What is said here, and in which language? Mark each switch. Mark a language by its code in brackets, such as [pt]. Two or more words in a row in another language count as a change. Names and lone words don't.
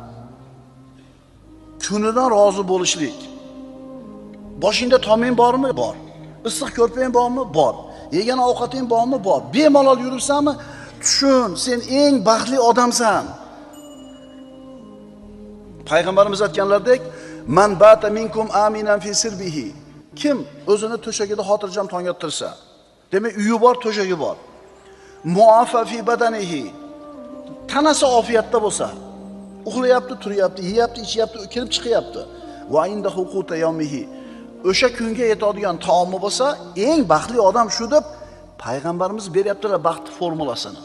[uz] Kunidan rozi bo'lishlik. Boshingda toming bormi? Bor. Issiq ko'rpang bormi? Bor. Yegan ovqating bormi? Bor. Bemalol yuribsanmi? Tushun, sen eng baxtli odamsan. Payg'ambarimiz aytganlaridek, [ar] "من بات منكم آمنا في سربه." [uz] Kim o'zini to'shagida xotirjam tong yottirsa, demak uyi bor, to'shagi bor. [ar] معافى في بدنه. [uz] Tanasi ofiyatda bo'lsa, uxlayapti, turyapti, yeyapti, ichyapti, kirib chiqyapti. [ar] وعنده قوت يومه. [uz] O'sha kunga yetadigan taomi bo'lsa, eng baxtli odam shu deb payg'ambarimiz beryaptilar baxt formulasini.